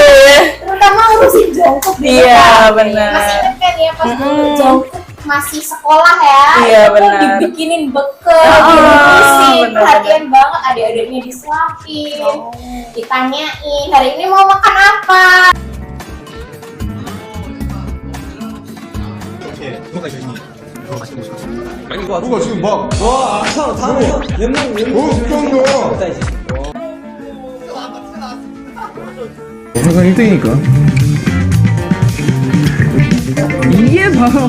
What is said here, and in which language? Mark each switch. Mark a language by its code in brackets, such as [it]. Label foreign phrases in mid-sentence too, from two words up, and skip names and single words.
[id] terutama ngurusin Jungkook gitu. Iya benar. Masih ingat kan ya pas dulu Jungkook masih sekolah ya, iya, itu tuh dibikinin bekal, diurusin, perhatian banget, adik-adiknya disuapin, ditanyain hari ini mau makan apa. [ko] 누가 지금 막 정도 항상 1등이니까 이게 바로